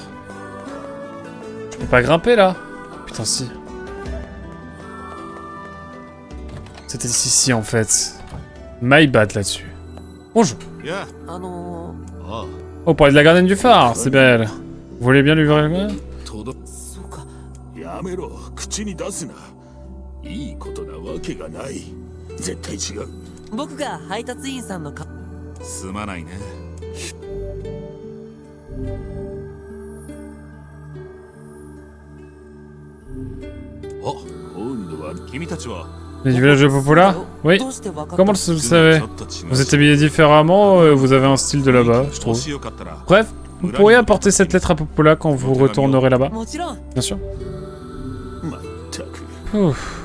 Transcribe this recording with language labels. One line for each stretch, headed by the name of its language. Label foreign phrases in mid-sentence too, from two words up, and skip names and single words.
French: Je peux pas grimper là? Putain si. C'était ici en fait.
English: My bad
French: là-dessus. Bonjour. Oh, parler de la gardienne du phare, c'est belle. Vous voulez bien lui ouvrir les mains?
Japanese: やめろ、口に出すな。いいことなわけがない。絶対違う。僕が配達員さんのか。すまないね。あ、今度は君たちは。
French: Du village de Popola? Oui. Comment vous le savez? Vous êtes habillés différemment, vous avez un style de là-bas, je trouve. Bref, vous pourriez apporter cette lettre à Popola quand vous retournerez là-bas. Bien sûr. Ouf.